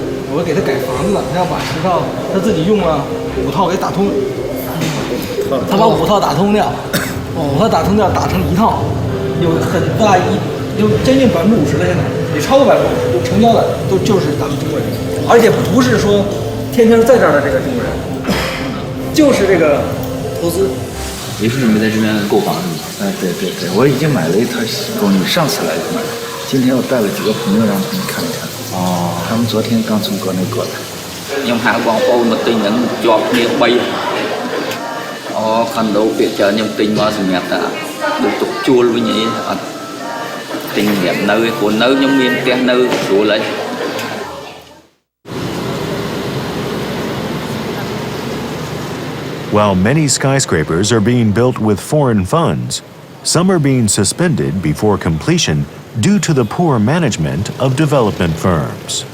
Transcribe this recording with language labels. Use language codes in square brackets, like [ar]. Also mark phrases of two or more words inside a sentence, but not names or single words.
[zh] 我给他改房子了，他要把10套他自己用了5套给打通，他把5套打通掉，5套打通掉，打成1套，有很大有将近50%了，现在也超过50%，成交的就是咱们中国人，而且不是说天天在这儿的这个中国人，就是这个投资。也是准备在这边购房是吗？哎，对，我已经买了一套公寓，上次来就买了，今天我带了几个朋友让他们看一看。哦，他们昨天刚从国内过来。 [km] ខ្ញុំហៅបងប្អូនមកទិញហ្នឹងជាប់គ្នា3អូខុនដូពាក្យច្រើនខ្ញុំទិញមកសម្រាប់តែដូចទុកជួលវិញអីអត់ទិញសម្រាប់នៅឯព្រោះនៅខ្ញុំមានផ្ទះនៅស្រួលហើយ [en] While many skyscrapers are being built with foreign funds, some are being suspended before completion due to the poor management of development firms.